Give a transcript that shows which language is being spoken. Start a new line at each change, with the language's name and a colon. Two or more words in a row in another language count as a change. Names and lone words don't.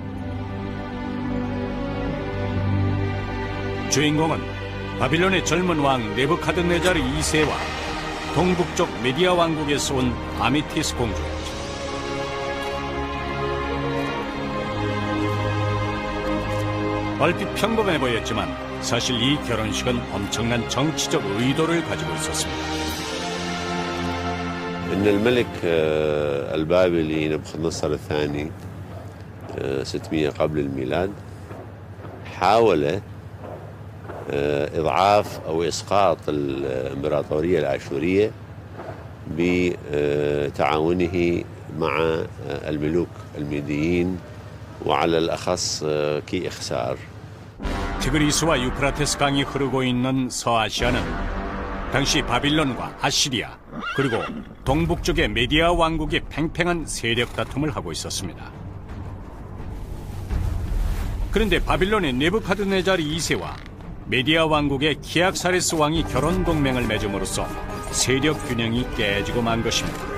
Korean: 주인공은 바빌론의 젊은 왕 네부카드네자르 2세와 동북쪽 메디아 왕국에서 온 아미티스 공주였죠. 얼핏 평범해 보였지만 사실 이 결혼식은 엄청난 정치적 의도를 가지고 있었습니다.
Arabic: إن الملك البابلي نبوخذ الثاني 600 قبل الميلاد حاول إضعاف أو إسقاط الإمبراطورية الآشورية بتعاونه مع الملوك الميديين وعلى الأخص كيخسار.
Korean: 티그리스와 유프라테스 강이 흐르고 있는 서아시아는 당시 바빌론과 아시리아 그리고 동북쪽의 메디아 왕국이 팽팽한 세력 다툼을 하고 있었습니다. 그런데 바빌론의 네부카드네자르 2세와 메디아 왕국의 키악사레스 왕이 결혼 동맹을 맺음으로써 세력 균형이 깨지고 만 것입니다.